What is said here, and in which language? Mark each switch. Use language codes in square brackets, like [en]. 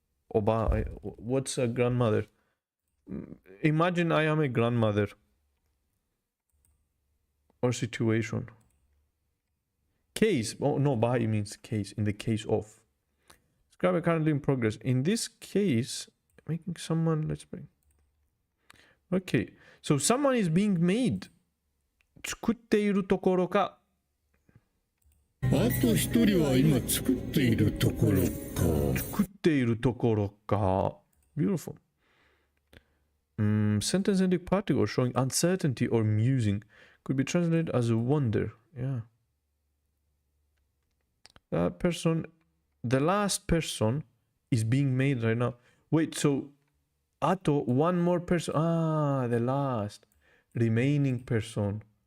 [en] What's a grandmother? Imagine I am a grandmother or situation. Case. Oh, no, by means case, in the case of. Describe a currently in progress. In this case, making someone, let's bring. Okay, so someone is being made. [ja] 作っているところか。あと一人は今作っているところか。作っているところか。 [en] Beautiful. Sentence ending particle showing uncertainty or musing could be translated as a wonder. Yeah. That person, the last person is being made right now. Wait, so ato, one more person. The last remaining person.